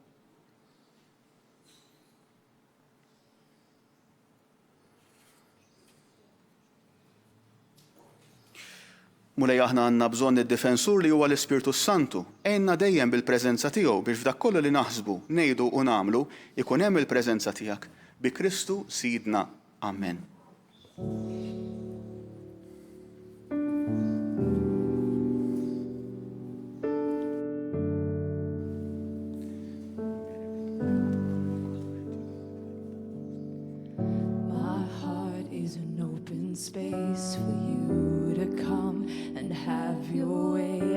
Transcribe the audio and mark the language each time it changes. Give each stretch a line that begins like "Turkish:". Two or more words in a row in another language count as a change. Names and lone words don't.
Maltese: Mulej aħna għandna bżonn id-difensur li huwa l-Ispirtu Santu. Ejna dejjem bil-preżenza tiegħu biex f'dak kollu li naħsbu, ngħidu u nagħmlu ikun hemm il-preżenza tiegħek. Bi Kristu Sidna. Amen.
English: My heart is an open space for you to come and have your way.